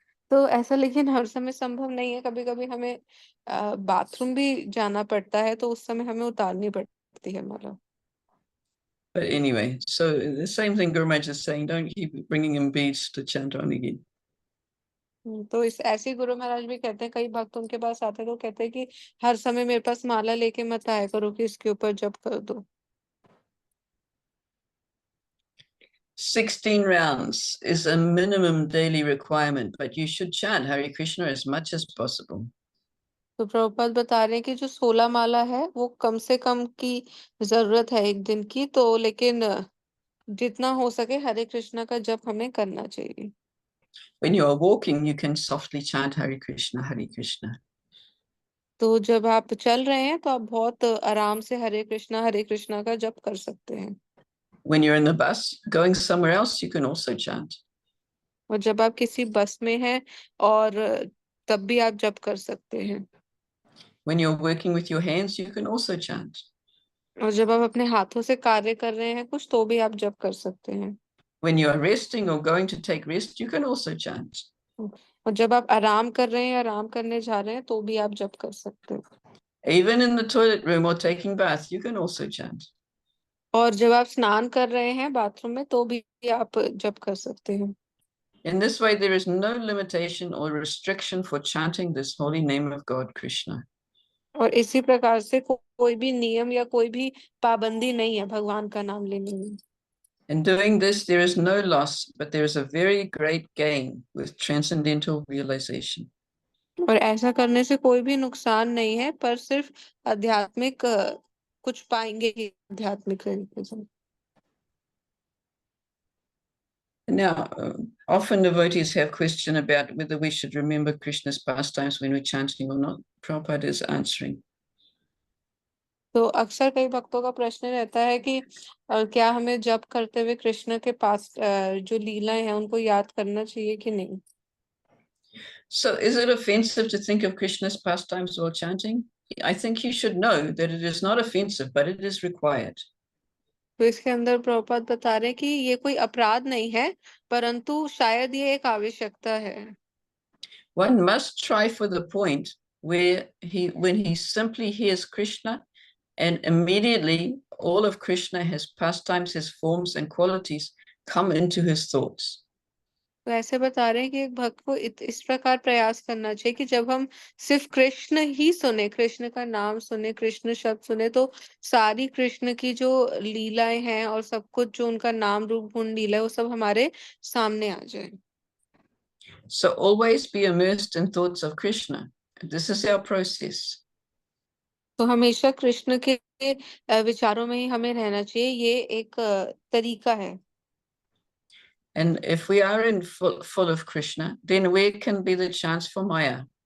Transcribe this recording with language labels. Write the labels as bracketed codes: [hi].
[hi] तो ऐसा लेकिन हर समय संभव नहीं है, कभी कभी हमें बाथरूम भी जाना पड़ता है तो उस समय हमें उतारनी पड़ती है माला। [en] But anyway, so the same thing Guru Maharaj is saying, don't keep bringing in beads to chant on again. [hi] तो इस ऐसे गुरु महाराज भी कहते हैं, कई भक्त उनके पास आते हैं तो कहते हैं कि हर समय मेरे पास माला लेके मत आया करो कि इसके ऊपर जप कर दो। [en] 16 rounds is a minimum daily requirement, but you should chant Hare Krishna as much as possible. [hi] तो प्रभुपाद बता रहे हैं कि जो 16 माला है वो कम से कम की जरूरत है एक दिन की, तो लेकिन जितना हो सके हरे कृष्णा का जप हमें करना चाहिए। [en] When you are walking, you can softly chant Hare Krishna, Hare Krishna. [hi] तो जब आप चल रहे हैं तो आप बहुत आराम से हरे कृष्णा का जप कर सकते हैं। [en] When you're in the bus going somewhere else, you can also chant. [hi] और जब आप किसी बस में हैं और तब भी आप जप कर सकते हैं। [en] When you're working with your hands, you can also chant. [hi] और जब आप अपने हाथों से कार्य कर रहे हैं कुछ तो भी आप जप कर सकते हैं। [en] When you are resting or going to take rest, you can also chant. [hi] और जब आप आराम कर रहे हैं, आराम करने जा रहे हैं तो भी आप जप कर सकते हैं। [en] Even in the toilet room or taking bath, you can also chant. [hi] और जब आप स्नान कर रहे हैं बाथरूम में तो भी आप जप कर सकते हैं। [en] In this way, there is no limitation or restriction for chanting this holy name of God, Krishna. [hi] और इसी प्रकार से कोई भी नियम या कोई भी पाबंदी नहीं है भगवान का नाम लेने में। [en] In doing this, there is no loss, but there is a very great gain with transcendental realization. [hi] और ऐसा करने से कोई भी नुकसान नहीं है, पर सिर्फ आध्यात्मिक कुछ पाएंगे ही आध्यात्मिक तरीके से। [en] Now, often devotees have question about whether we should remember Krishna's pastimes when we're chanting or not. Prabhupada is answering. [hi] तो अक्सर कई भक्तों का प्रश्न रहता है कि क्या हमें जप करते हुए कृष्ण के पास जो लीलाएं हैं उनको याद करना चाहिए कि नहीं। [en] So is it offensive to think of Krishna's pastimes while chanting? I think you should know that it is not offensive, but it is required. [hi] तो इसके अंदर प्रभुपाद बता रहे हैं कि ये कोई अपराध नहीं है, परंतु शायद ये एक आवश्यकता है। [en] One must try for the point where when he simply hears Krishna and immediately all of Krishna, his pastimes, his forms and qualities come into his thoughts. [hi] तो ऐसे बता रहे हैं कि एक भक्त को इस प्रकार प्रयास करना चाहिए कि जब हम सिर्फ कृष्ण ही सुने, कृष्ण का नाम सुने, कृष्ण शब्द सुने, तो सारी कृष्ण की जो लीलाएं हैं और सब कुछ जो उनका नाम रूप गुण लीला है वो सब हमारे सामने आ जाए। [en] So always be immersed in thoughts of Krishna. This is our process. [hi] तो हमेशा कृष्ण के विचारों में ही हमें रहना चाहिए, ये एक तरीका है। [en] And if we are in full of Krishna, then where can be the chance for Maya?